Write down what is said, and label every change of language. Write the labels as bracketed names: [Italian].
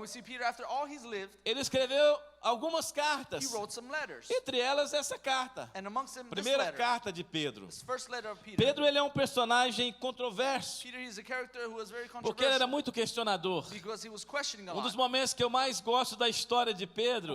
[English] we see Peter, after all he's lived, [Portuguese] ele escreveu algumas [English] he [Portuguese] cartas. [English] wrote some letters. [Portuguese] Entre elas essa carta. [English] And amongst them, this [Portuguese] Primeira [English] letter, [Portuguese] carta de Pedro. [English] this first letter of Peter. [Portuguese] Pedro, ele é um personagem controverso, [English] Peter, he's a character who was very [Portuguese] porque ele era [English] controversial [Portuguese] muito questionador. [English] because he was questioning a [Portuguese] Um dos [English] lot. [Portuguese] momentos que eu mais gosto da história de Pedro